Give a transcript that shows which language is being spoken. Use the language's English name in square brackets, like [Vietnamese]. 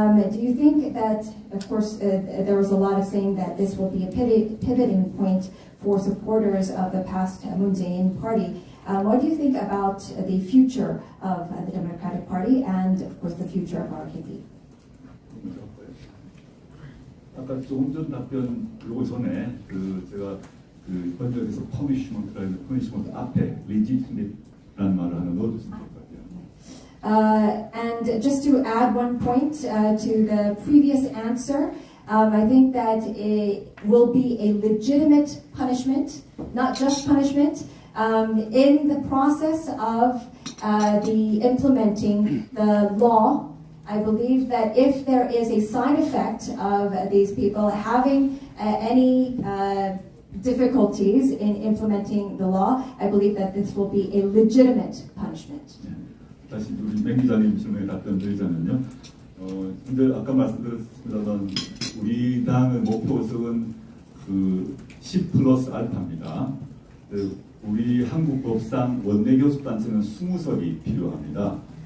[English] Do you think that, of course, there was a lot of saying that this will be a pivoting point for supporters of the past Moon Jae-in party? What do you think about the future of the Democratic Party and, of course, the future of RKP? [Korean] 아까 조금 전 답변 그러고 전에 제가 번역에서 퍼니시먼트 앞에 legitimate라는 말을 하나 넣어줬으면 될 것 같아요. [English] And just to add one point to the previous answer, I think that it will be a legitimate punishment, not just punishment, in the process of the implementing the law. I believe that if there is a side effect of these people having any difficulties in implementing the law, I believe that this will be a legitimate punishment. [Korean] 다시 우리 맹 기자님 질문에 답변 드리자면요. 근데 아까 말씀드렸습니다만 우리 당의 목표 의석은 10 플러스 알파입니다. 우리 한국 법상 원내 교섭단체는 20석이 필요합니다.